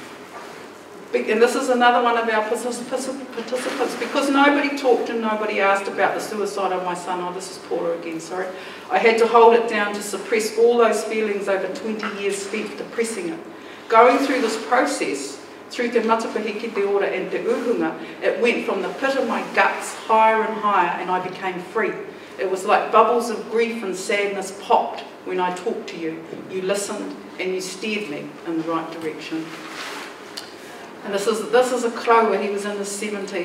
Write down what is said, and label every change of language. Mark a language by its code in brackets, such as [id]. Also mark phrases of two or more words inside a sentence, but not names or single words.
[en] And this is another one of our participants, because nobody talked and nobody asked about the suicide of my son. Oh, this is Pora again, sorry. I had to hold it down to suppress all those feelings over 20 years spent depressing it. Going through this process, through [mi] te matapahiki te ora [en] and [mi] te uhunga, [en] it went from the pit of my guts higher and higher, and I became free. It was like bubbles of grief and sadness popped when I talked to you. You listened and you steered me in the right direction. And this is a Kraua. He was in his 70s.